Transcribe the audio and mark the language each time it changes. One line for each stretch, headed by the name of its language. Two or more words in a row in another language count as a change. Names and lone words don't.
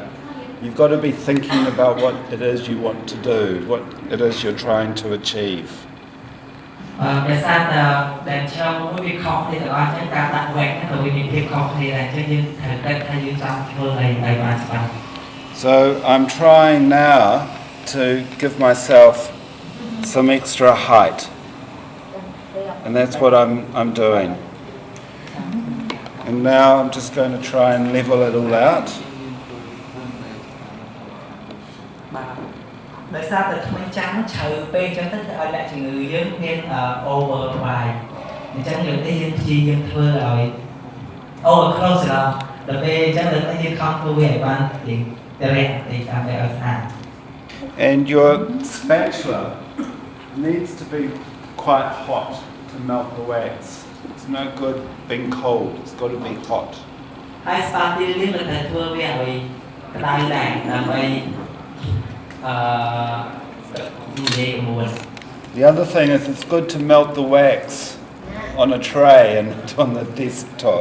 English: You've got to be thinking about what it is you want to do, what it is you're trying to achieve.
Khmer: ដោយសារតែ denture មួយវាខុសគ្នាទាំងអស់ចឹងការដាក់ wax ហ្នឹងវាមានភាពខុសគ្នាដែរអញ្ចឹងយើងត្រូវគិតថាយើងចង់ធ្វើអីឲ្យបានច្បាស់
English: So I'm trying now to give myself some extra height. And that's what I'm doing. And now I'm just going to try and level it all out.
Khmer: ដោយសារតែថ្មីចាំជ្រៅពេកអញ្ចឹងទៅធ្វើឲ្យអ្នកជំងឺយើងមាន
English: over bite
Khmer: អញ្ចឹងលើកនេះយើងព្យាយាមធ្វើឲ្យ
English: over close
Khmer: ដល់ពេលអញ្ចឹងលើកនេះយើងខំធ្វើវាឲ្យបានទីរះទីដើម្បីឲ្យស្អាត
English: And your spatula needs to be quite hot to melt the wax. It's no good being cold, it's got to be hot.
Khmer: ហើយ spatula នេះមិនត្រូវធ្វើវាឲ្យក្តៅដែរដើម្បីនិយាយមួយ
English: The other thing is it's good to melt the wax on a tray and on the desktop.